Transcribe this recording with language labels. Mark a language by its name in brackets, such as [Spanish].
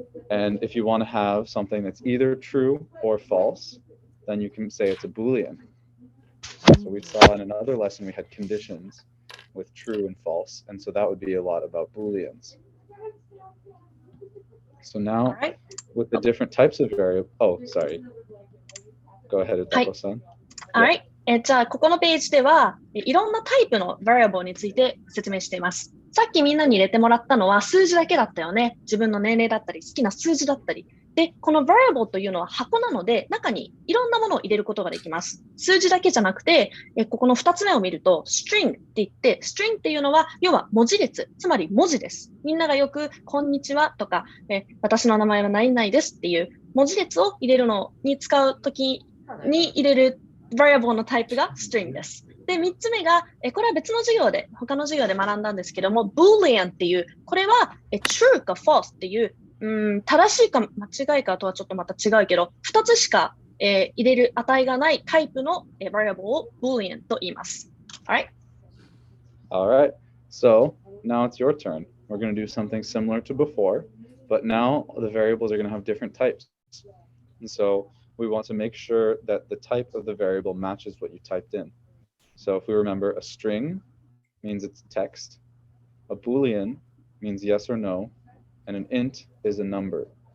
[English] And if you want to have something that's either true or false, then you can say it's a Boolean. So we saw in another lesson we had conditions with true and false, and so that would be a lot about Booleans. So now, Alright. with the different types of variable, oh, sorry. Go ahead, Itaco-san. Alright. [Japanese] じゃあ、ここのページでは、いろんなタイプの variable について説明しています。さっきみんなに入れてもらったのは数字だけだったよね。自分の年齢だったり、好きな数字だったり。で、この variable というのは箱なので、中にいろんなものを入れることができます。数字だけじゃなくて、ここの2つ目を見ると、string って言って、string っていうのは、要は文字列、つまり文字です。みんながよく、こんにちはとか、私の名前は何々ですっていう文字列を入れるのに使うときに入れるvariable のタイプが string です。で、3つ目が、これは別の授業で、他の授業で学んだんですけども、boolean っていう、これはtrue か false っていう、正しいか間違いかとはちょっとまた違うけど、2つしか、入れる値がないタイプの、variable を boolean と言います。 [English] Alright? Alright, so now it's your turn. We're going to do something similar to before, but now the variables are going to have different types. And so we want to make sure that the type of the variable matches what you typed in. So if we remember, a string means it's text, a boolean means yes or no, and an int is a number.